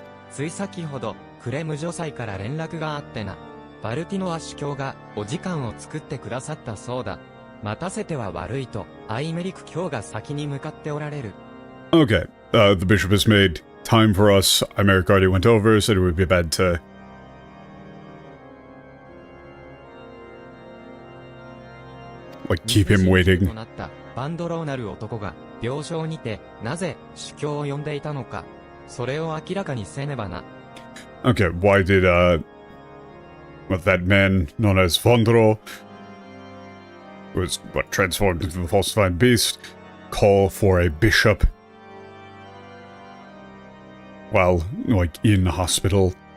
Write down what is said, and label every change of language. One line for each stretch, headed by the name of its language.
Japanese: つい先ほど、クレム女祭から連絡があってな。バルティノア司教がお時間を作ってくださったそうだ。待たせては悪いと、アイメリク卿が先に向かっておられる。
English: Okay, the bishop has made time for us. Imeric already went over, said it would be bad to... like, keep him waiting.
Japanese: となったバンドローなる男が病床にてなぜ司教を呼んでいたのか、それを明らかにせねばな。
English: Okay, why did, that man known as Vondro, was, transformed into the falsified beast, call for a bishop while, like, in hospital?